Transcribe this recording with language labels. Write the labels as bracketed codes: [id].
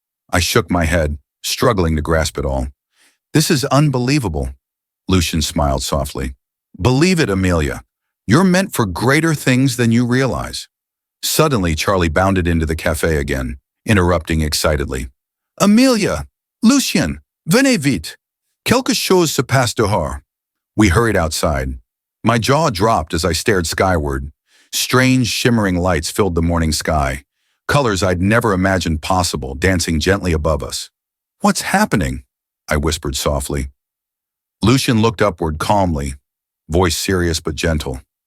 [en] I shook my head, struggling to grasp it all. This is unbelievable. Lucien smiled softly. Believe it, Amelia. You're meant for greater things than you realize. Suddenly, Charlie bounded into the café again, interrupting excitedly. [fr] Amelia! Lucien! Venez vite! Quelque chose se passe dehors. [en] We hurried outside. My jaw dropped as I stared skyward. Strange, shimmering lights filled the morning sky, colors I'd never imagined possible, dancing gently above us. What's happening? I whispered softly. Lucien looked upward calmly, voice serious but gentle.